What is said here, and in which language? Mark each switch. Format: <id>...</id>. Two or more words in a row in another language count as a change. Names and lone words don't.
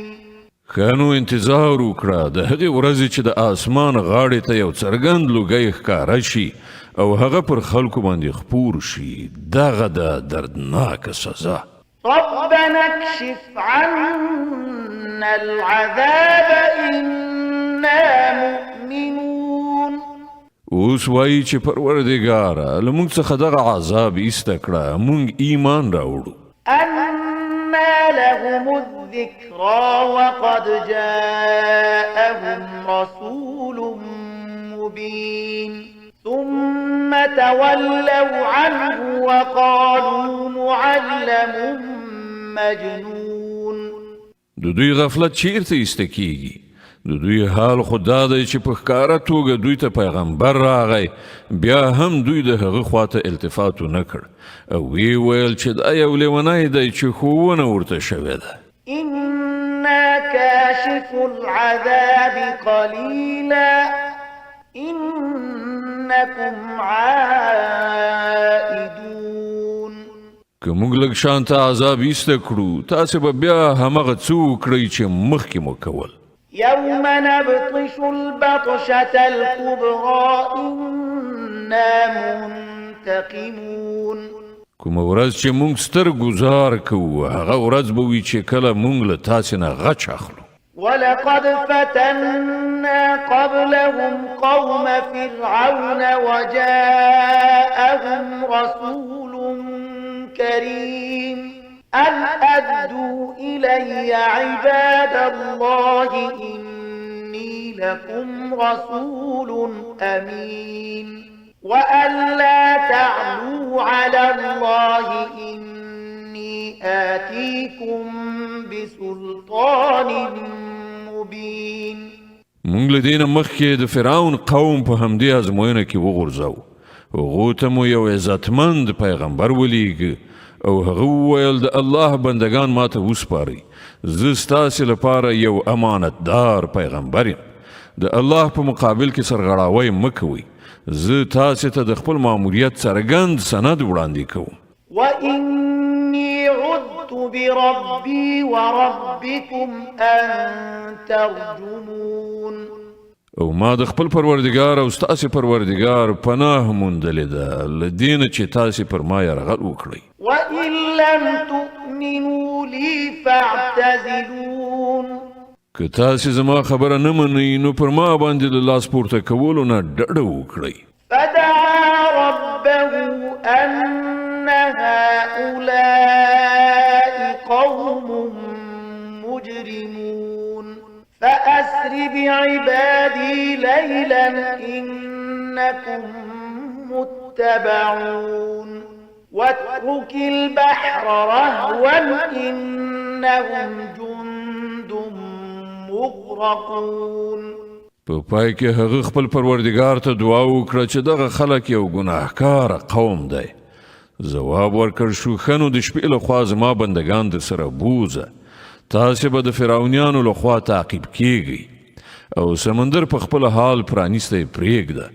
<ps>خانو انتظار وکړه د هغې ورځې چې د اسمان غاړې ته یو څرګند لوګی ښکاره شي او هغه پر خلکو باندې خپور شي دغه د دردناکه سزا</ps> <ar>ربنا اكشف عنا العذاب إنا مؤمنون</ar> <ps>اوس وایي چې پروردګاره له موږ څخه دغه عذاب ایسته کړه موږ ایمان راوړو</ps> <ar>أنا لهم الذكرى وقد جاءهم رسول مبين ثم تولوا عنه وقالوا معلم مجنون</ar> <ps>د دوی غفلت چیرته ایسته کیږي د دوی حال خو دا دی چې په ښکاره توګه دوی ته پیغمبر راغی بیا هم دوی د هغه خواته التفات ونه کړ او وی ویل چې دا یو لیونی دی چې ښوونه ورته شوې ده</ps> <ar>إنا كاشف العذاب قليلا إنكم عائدون</ar> <ps>که موږ لږ شانته عذاب ایسته کړو تاسې به بیا همغه څه وکړئ چې مخکې مو کول</ps> <ar>يوم نبطش البطشة الكبرى إنا منتقمون</ar> <ps>کومه ورځ چې موږ ستر ګزار کوو هغه ورځ به وي چې کله موږ له تاسې نه غچ اخلو</ps> <ar>ولقد فتنا قبلهم قوم فرعون وجاءهم رسول كريم أن أدوا إلي عباد الله إني لكم رسول أمين وأن لا تعلوا على الله إني آتيكم بسلطان مبين.</ar> <ps>مونږ له دې نه مخکې د فرعون قوم په همدې ازموینه کې وغورځو. هغو ته مو یو عزتمند پیغمبر ولیږه او هغه وویل د الله بندگان ماته وسپارئ. زه ستاسې لپاره یو امانتدار پیغمبر یم. د الله په مقابل کې سرغړاوی مه کوئ. زه تاسې ته د خپل ماموریت څرګند سند وړاندې کوم.</ps> <ar>وإني عذت بربي وربكم أن ترجمون.</ar> <ps>او ما د خپل پروردگار او ستاسې پروردگار پناه موندلې ده له دې نه چې تاسې پر ما یرغل وکړئ.</ps> <ar>وإن لم تؤمنوا لي فاعتزلون.</ar> <ps>که تاسې زما خبره نه منئ نو پر ما باندې له لاس پورته کولو نه ډډه وکړئ.</ps> <ar>فدعا ربه أن هؤلاء قوم مجرمون فأسر بعبادي ليلا إنكم متبعون واترك البحر رهوا إنهم جند مغرقون.</ar> <ps>په پای کې هغه خپل پروردگار ته دعا وکړه چې دغه خلک یو ګناهکار قوم دی. ځواب ورکړ شو ښه نو د شپې لخوا زما بندگان در سره بوځه. تاسې به د فرعونیانو لخوا تعقیب کیږئ او سمندر په خپل حال پرانیستی پرېږده.</ps>